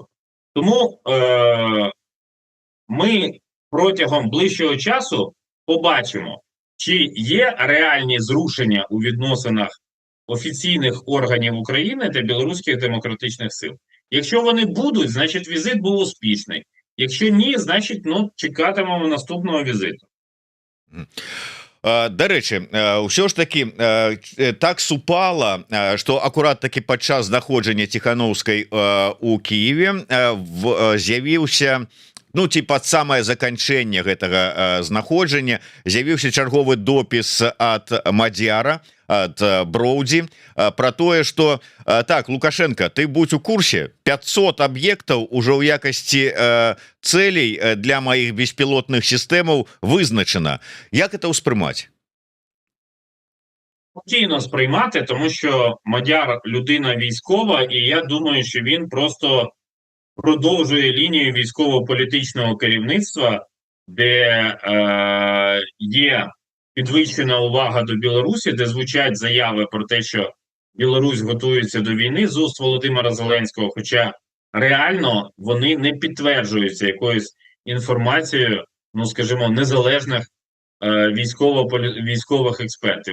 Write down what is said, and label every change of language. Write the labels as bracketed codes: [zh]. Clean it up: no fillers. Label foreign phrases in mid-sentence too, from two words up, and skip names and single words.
[uk] Тому ми протягом ближчого часу побачимо, чи є реальні зрушення у відносинах офіційних органів України та білоруських демократичних сил. Якщо вони будуть, значить візит був успішний. Якщо ні, значить чекатимемо наступного візиту. [be] Да рэчы, ўсё ж таки так супала, што акурат таки падчас знаходжання Тихановскай у Киеве з'явіўся пад самае заканчэнне гэтага знаходжання з'явіўся чарговы допіс ад Мадзяра, ад Броўдзі, про тое, что так, Лукашенко, ты будь у курсе, 500 аб'ектаў ужо ў якасці цэлей для маіх беспілотных сістэмаў вызначана. Як это ўспрымаць? [uk] Спокійно сприймати, тому що Мадяр людина військова, і я думаю, що він просто продовжує лінію військово-політичного керівництва, де є підвищена увага до Білорусі, де звучать заяви про те, що Білорусь готується до війни з уст Володимира Зеленського, хоча реально вони не підтверджуються якоюсь інформацією, скажімо, незалежних військових експертів.